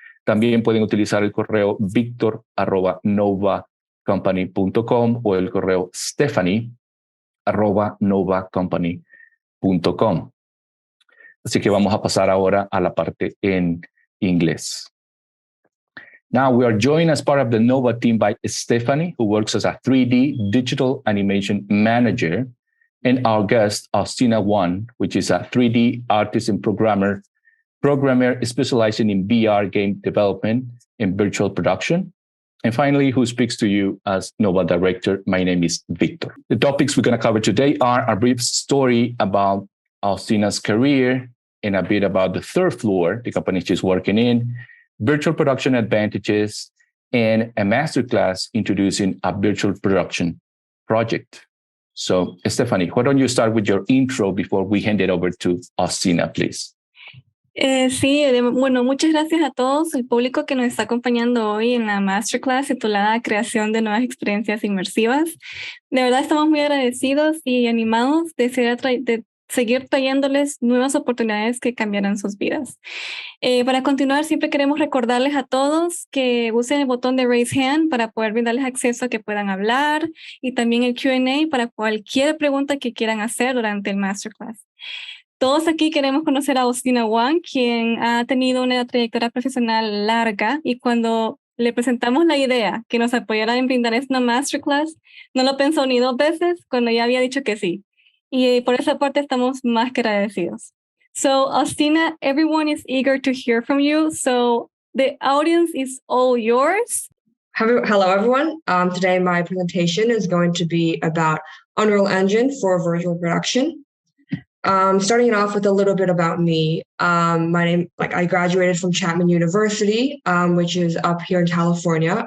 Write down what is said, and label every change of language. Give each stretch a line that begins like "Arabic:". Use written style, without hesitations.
Spanish: También pueden utilizar el correo victor@novacompany.com o el correo stephanie@novacompany.com. Así que vamos a pasar ahora a la parte en inglés.
English: Now we are joined as part of the Nova team by Stephanie, who works as a 3D digital animation manager, and our guest, Austina Wang, which is a 3D artist and programmer specializing in VR game development and virtual production. And finally, who speaks to you as Nova director, my name is Victor. The topics we're going to cover today are a brief story about Austina's career and a bit about the Third Floor, the company she's working in, virtual production advantages, and a masterclass introducing a virtual production project. So, Stephanie, why don't you start with your intro before we hand it over to Austina, please?
Spanish: Bueno, muchas gracias a todos el público que nos está acompañando hoy en la Masterclass titulada Creación de nuevas experiencias inmersivas. De verdad estamos muy agradecidos y animados de seguir trayéndoles nuevas oportunidades que cambiarán sus vidas. Para continuar, siempre queremos recordarles a todos que usen el botón de Raise Hand para poder brindarles acceso a que puedan hablar y también el Q&A para cualquier pregunta que quieran hacer durante el Masterclass. Todos aquí queremos conocer a Austina Wang, quien ha tenido una trayectoria profesional larga y cuando le presentamos la idea que nos apoyara en brindar esta Masterclass, no lo pensó ni 2 veces cuando ya había dicho que sí. Y por esa parte estamos más que agradecidos.
English: So, Austina, everyone is eager to hear from you. So, the audience is all yours. Hello, everyone. Today, my presentation is going to be about Unreal Engine for virtual production. Starting it off with a little bit about me. My name, I graduated from Chapman University, which is up here in California.